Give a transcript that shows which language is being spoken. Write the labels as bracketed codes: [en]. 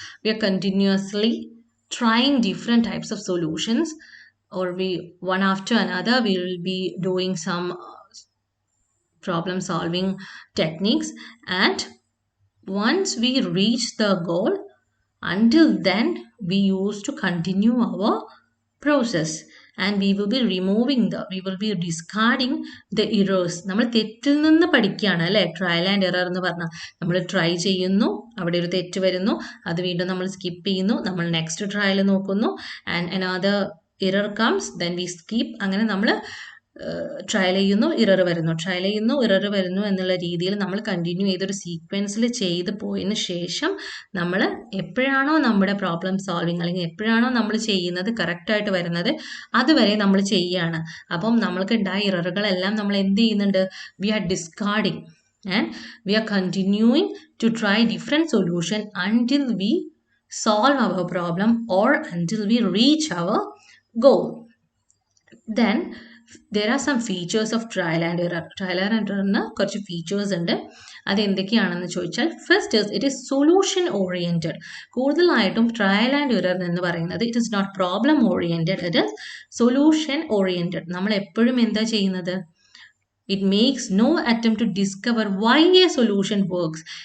[en] We are continuously trying different types of solutions, or we one after another we will be doing some problem solving techniques, and once we reach the goal, until then we used to continue our process, and we will be discarding the errors. [ml] നമ്മൾ തെറ്റിൽ നിന്ന് പഠിക്കുകയാണ് അല്ലേ trial and error എന്ന് പറഞ്ഞാൽ. നമ്മൾ try ചെയ്യുന്നു, അവിടെ ഒരു തെറ്റ് വരുന്നു, അത് വീണ്ടും നമ്മൾ സ്കിപ്പ് ചെയ്യുന്നു, നമ്മൾ നെക്സ്റ്റ് ട്രയൽ നോക്കുന്നു, [en] And another error comes, then we skip. [ml] അങ്ങനെ നമ്മൾ ട്രയൽ ചെയ്യുന്നു, ഇറർ വരുന്നു, ട്രയൽ ചെയ്യുന്നു, ഇറർ വരുന്നു എന്നുള്ള രീതിയിൽ നമ്മൾ കണ്ടിന്യൂ ചെയ്തൊരു സീക്വൻസിൽ ചെയ്ത് പോയതിന് ശേഷം നമ്മൾ എപ്പോഴാണോ നമ്മുടെ പ്രോബ്ലം സോൾവിങ് അല്ലെങ്കിൽ എപ്പോഴാണോ നമ്മൾ ചെയ്യുന്നത് കറക്റ്റായിട്ട് വരുന്നത് അതുവരെ നമ്മൾ ചെയ്യുകയാണ്. അപ്പം നമ്മൾക്ക് ഉണ്ടായ ഇററുകളെല്ലാം നമ്മൾ എന്ത് ചെയ്യുന്നുണ്ട്? [en] We are discarding and we are continuing to try different solution until we solve our problem or until we reach our goal. Then there are some features of trial and error. [ml] Trial and error കുറച്ച് features ഉണ്ട്. അത് എന്തൊക്കെയാണെന്ന് ചോദിച്ചാൽ, [en] First is it is solution oriented. [ml] കൂടുതലായിട്ടും trial and error എന്ന് പറയുന്നത് [en] It is not problem oriented, it is solution oriented. [ml] നമ്മൾ എപ്പോഴും എന്താ ചെയ്യുന്നത്? [en] It makes no attempt to discover why a solution works.